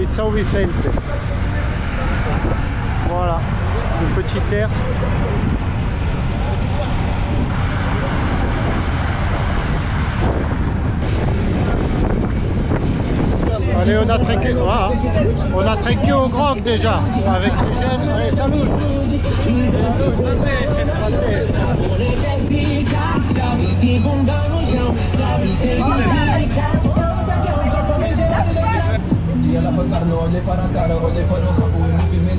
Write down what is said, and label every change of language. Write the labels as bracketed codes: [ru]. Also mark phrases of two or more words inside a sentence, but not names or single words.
[fr] Vicente. Voilà, une petite aire. Allez, on a trinqué, voilà. On a trinqué au grog déjà, avec les jeunes. Allez, salut. [pt] Se ela passar, não olhei para a cara, olhei para o rabo em movimento.